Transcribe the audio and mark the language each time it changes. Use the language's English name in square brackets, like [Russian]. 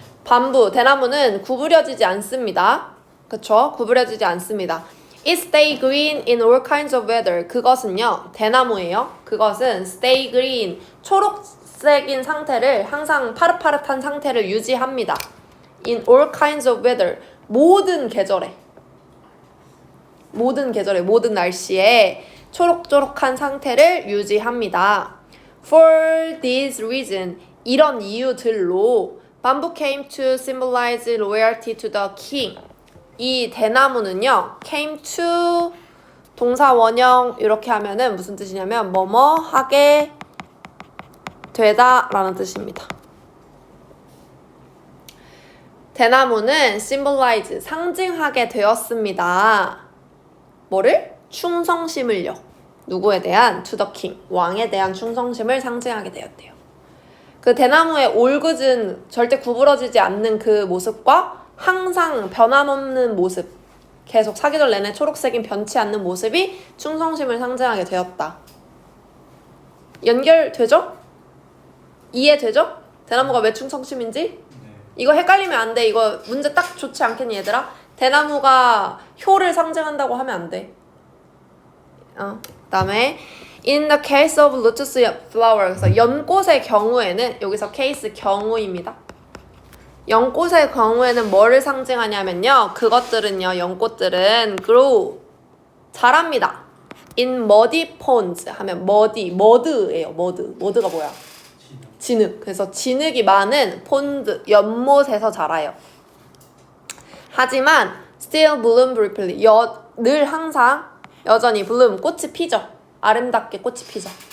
[Korean] bamboo, 대나무는 구부려지지 않습니다. 그쵸? 구부려지지 않습니다. [English] It stay green in all kinds of weather. [Korean] 그것은요, 대나무예요. 그것은 [English] stay green, [Korean] 초록색인 상태를 항상 파릇파릇한 상태를 유지합니다. [English] In all kinds of weather. [Korean] 모든 계절에, 모든 날씨에 초록초록한 상태를 유지합니다. [English] For this reason, [Korean] 이런 이유들로 [English] bamboo came to symbolize loyalty to the king. [Korean] 이 대나무는요, came to 동사 원형 이렇게 하면은 무슨 뜻이냐면 뭐뭐 하게 되다 라는 뜻입니다. 대나무는 symbolize 상징하게 되었습니다. 뭐를? 충성심을요. 누구에 대한? [English] to the king. [Korean] 왕에 대한 충성심을 상징하게 되었대요. 그 대나무의 올곧은 절대 구부러지지 않는 그 모습과 항상 변함없는 모습, 계속 사계절 내내 초록색인 변치 않는 모습이 충성심을 상징하게 되었다. 연결되죠? 이해되죠? 대나무가 왜 충성심인지? 네. 이거 헷갈리면 안 돼. 이거 문제 딱 좋지 않겠니 얘들아? 대나무가 효를 상징한다고 하면 안 돼. 그다음에 [English] In the case of lotus flower, [Korean] 그래서 연꽃의 경우에는 여기서 case 경우입니다. 연꽃의 경우에는 뭐를 상징하냐면요. 그것들은요. 연꽃들은 grow 자랍니다. [English] In muddy ponds [Korean] 하면 mud예요. mud가 뭐야? 진흙. 그래서 진흙이 많은 폰드, 연못에서 자라요. 하지만 [English] still bloom briefly. [Korean] 늘 항상 여전히 bloom, 꽃이 피죠. 아름답게 꽃이 피죠.